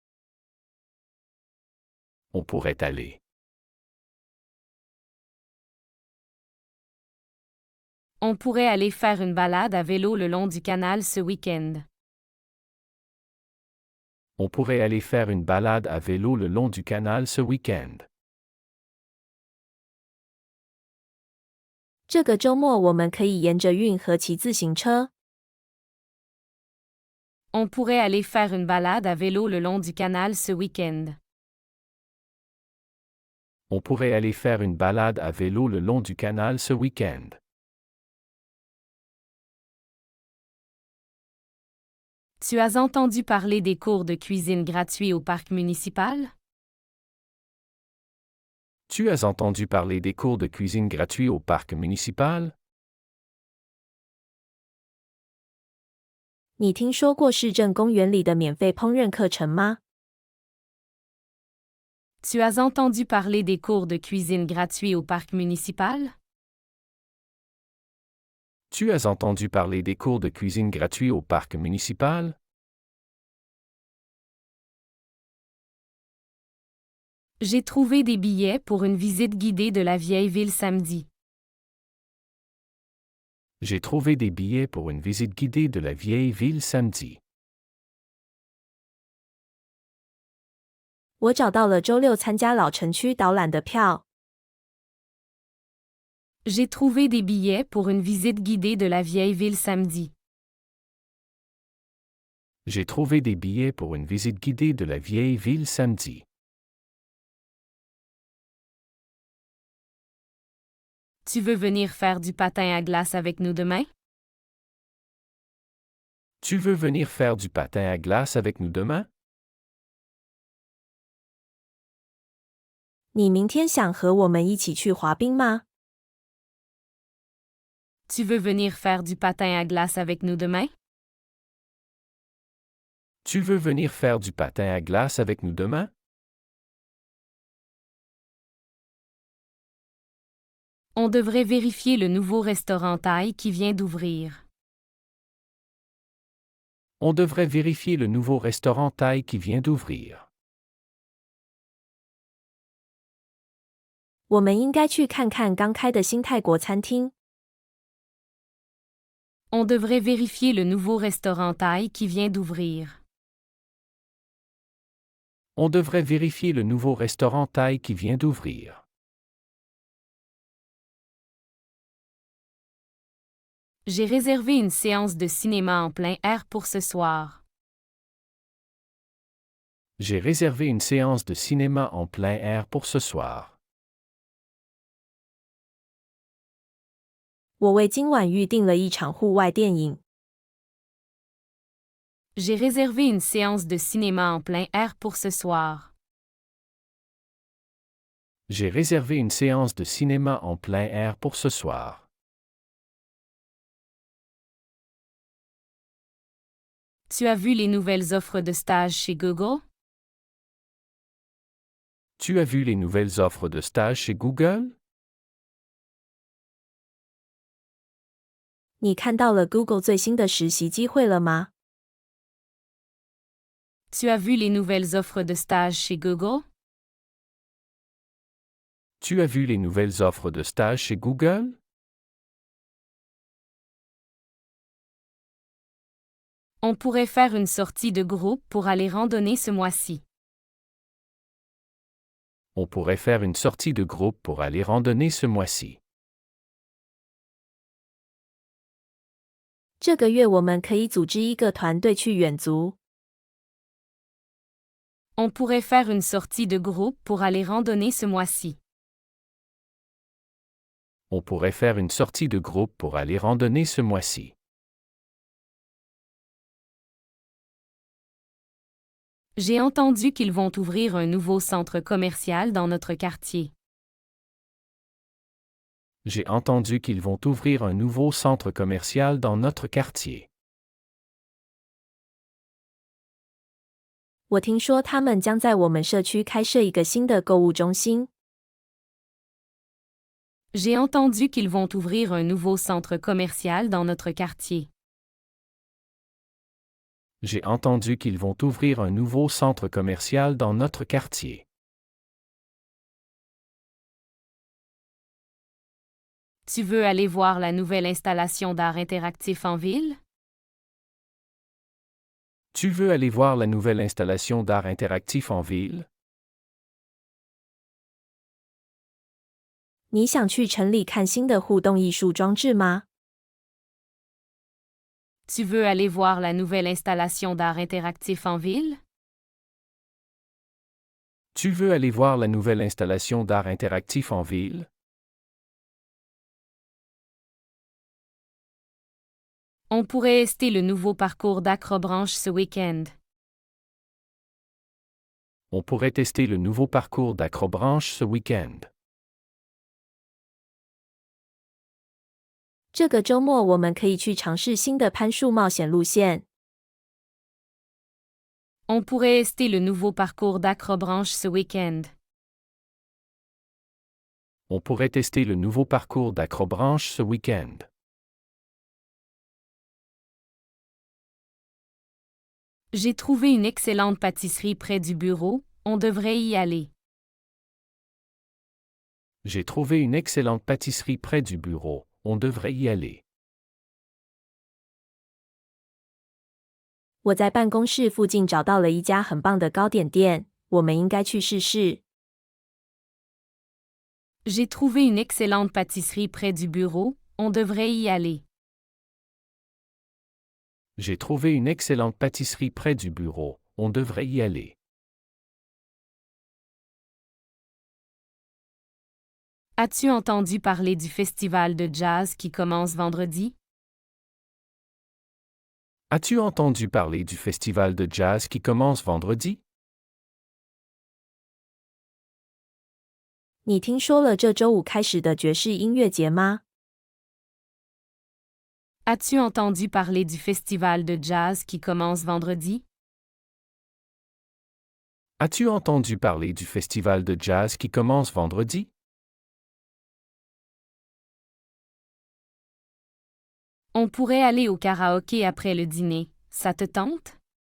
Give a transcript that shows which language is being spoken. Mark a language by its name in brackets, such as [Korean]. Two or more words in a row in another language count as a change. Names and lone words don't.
[French] On pourrait aller. On pourrait aller faire une balade à vélo le long du canal ce week-end. On pourrait aller faire une balade à vélo le long du canal ce week-end. [Chinese] 这个周末我们可以沿着运河骑自行车。 [French] On pourrait aller faire une balade à vélo le long du canal ce week-end. On pourrait aller faire une balade à vélo le long du canal ce week-end. Tu as entendu parler des cours de cuisine gratuits au parc municipal? Tu as entendu parler des cours de cuisine gratuits au parc municipal? [Chinese] 你听说过市政公园里的免费烹饪课程吗？ [French] Tu as entendu parler des cours de cuisine gratuits au parc municipal? Tu as entendu parler des cours de cuisine gratuits au parc municipal? J'ai trouvé des billets pour une visite guidée de la vieille ville samedi. J'ai trouvé des billets pour une visite guidée de la vieille ville samedi. [Chinese] 我找到了周六参加老城区导览的票。 [French] J'ai trouvé des billets pour une visite guidée de la vieille ville samedi. J'ai trouvé des billets pour une visite guidée de la vieille ville samedi. Tu veux venir faire du patin à glace avec nous demain? Tu veux venir faire du patin à glace avec nous demain? [Chinese] 你明天想和我们一起去滑冰吗？ [French] Tu veux venir faire du patin à glace avec nous demain? Tu veux venir faire du patin à glace avec nous demain? On devrait vérifier le nouveau restaurant thaï qui vient d'ouvrir. On devrait vérifier le nouveau restaurant thaï qui vient d'ouvrir. [Chinese] 我们应该去看看刚开的新泰国餐厅。 [French] On devrait vérifier le nouveau restaurant thaï qui vient d'ouvrir. On devrait vérifier le nouveau restaurant thaï qui vient d'ouvrir. J'ai réservé une séance de cinéma en plein air pour ce soir. J'ai réservé une séance de cinéma en plein air pour ce soir. [Chinese] 我为今晚预定了一场户外电影。 [French] J'ai réservé une séance de cinéma en plein air pour ce soir. J'ai réservé une séance de cinéma en plein air pour ce soir. Tu as vu les nouvelles offres de stage chez Google? Tu as vu les nouvelles offres de stage chez Google? [Chinese] 你看到了 Google 最新的实习机会了吗？ [French] Tu as vu les nouvelles offres de stage chez Google? Tu as vu les nouvelles offres de stage chez Google? On pourrait faire une sortie de groupe pour aller randonner ce mois-ci. On pourrait faire une sortie de groupe pour aller randonner ce mois-ci. [Chinese] 这个月我们可以组织一个团队去远足。 [French] On pourrait faire une sortie de groupe pour aller randonner ce mois-ci. On pourrait faire une sortie de groupe pour aller randonner ce mois-ci. J'ai entendu qu'ils vont ouvrir un nouveau centre commercial dans notre quartier. J'ai entendu qu'ils vont ouvrir un nouveau centre commercial dans notre quartier. [Chinese] 我听说他们将在我们社区开设一个新的购物中心。 [French] J'ai entendu qu'ils vont ouvrir un nouveau centre commercial dans notre quartier. J'ai entendu qu'ils vont ouvrir un nouveau centre commercial dans notre quartier. Tu veux aller voir la nouvelle installation d'art interactif en ville? Tu veux aller voir la nouvelle installation d'art interactif en ville? [Chinese] 你想去城里看新的互动艺术装置吗？ [French] Tu veux aller voir la nouvelle installation d'art interactif en ville? Tu veux aller voir la nouvelle installation d'art interactif en ville? On pourrait ester le nouveau parcours d'Acrobranche ce week-end. On pourrait tester le nouveau parcours d'Acrobranche ce week-end. [Chinese] 这个周末我们可以去尝试新的攀树冒险路线。 [French] On pourrait ester le nouveau parcours d'Acrobranche ce week-end. On pourrait tester le nouveau parcours d'Acrobranche ce week-end. J'ai trouvé une excellente pâtisserie près du bureau, on devrait y aller. J'ai trouvé une excellente pâtisserie près du bureau, on devrait y aller. [Chinese] 我在办公室附近找到了一家很棒的糕点店，我们应该去试试。 [French] J'ai trouvé une excellente pâtisserie près du bureau, on devrait y aller. J'ai trouvé une excellente pâtisserie près du bureau, on devrait y aller. As-tu entendu parler du festival de jazz qui commence vendredi? As-tu entendu parler du festival de jazz qui commence vendredi? [Chinese] 你听说了这周五开始的爵士音乐节吗？ [French] As-tu entendu parler du festival de jazz qui commence vendredi? As-tu entendu parler du festival de jazz qui commence vendredi? On pourrait aller au karaoké après le dîner, ça te tente?